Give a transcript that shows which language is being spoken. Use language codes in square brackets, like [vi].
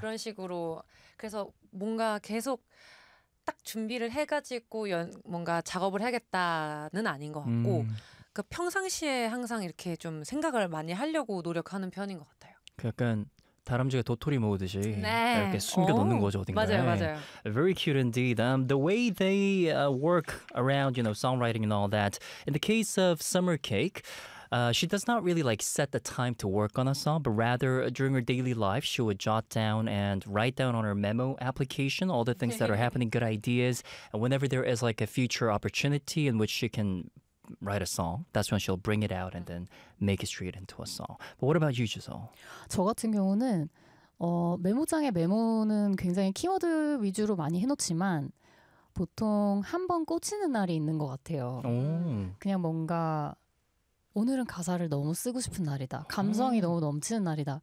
[ko] 그런 식으로 그래서 뭔가 계속 딱 준비를 해가지고 뭔가 작업을 해야겠다는 아닌 것 같고 그 평상시에 항상 이렇게 좀 생각을 많이 하려고 노력하는 편인 것 같아요. 그 약간 다람쥐가 도토리 모으듯이 이렇게 숨겨놓는 거죠 어딘가에. 맞아요, 맞아요. [en] Very cute indeed. The way they work around, you know, songwriting and all that. In the case of Summer Cake, she does not really like set the time to work on a song, but rather during her daily life, she would jot down and write down on her memo application all the things that are happening, good ideas. And whenever there is like a future opportunity in which she can write a song, that's when she'll bring it out and then make it straight into a song. But what about you, Giselle? [ko] 저 같은 경우는 메모장에 메모는 굉장히 키워드 위주로 많이 해놓지만 보통 한 번 꽂히는 날이 있는 것 같아요. 오. 그냥 뭔가 오늘은 가사를 너무 쓰고 싶은 날이다. 감성이 너무 넘치는 날이다.